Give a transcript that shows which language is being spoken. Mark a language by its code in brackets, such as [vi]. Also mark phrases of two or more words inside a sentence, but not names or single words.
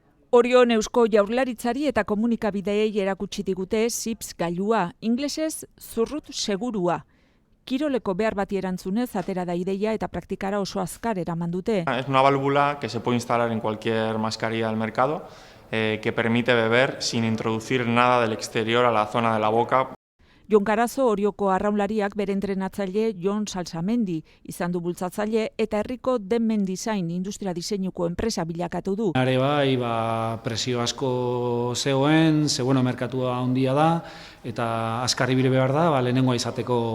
[eu] Orion Eusko Jaurlaritzari eta komunikabideei erakutsi digute SIPS gailua, inglesez zurrut segurua. Kiroleko behar bati erantzunez atera da ideia eta praktikara oso azkar eraman dute. [es] Es una válvula que se puede instalar en cualquier mascarilla del mercado, que permite beber sin introducir nada del exterior a la zona de la boca. [eu] Jon Karazo Orioko arraunlariak bere entrenatzaile Jon Salsamendi izan du bultzatzaile eta herriko Denmen Design industria diseinuko enpresa bilakatu du. Are bai, presio asko zegoen, merkatua handia da eta azkar ibili behar da, lehenengoa izateko.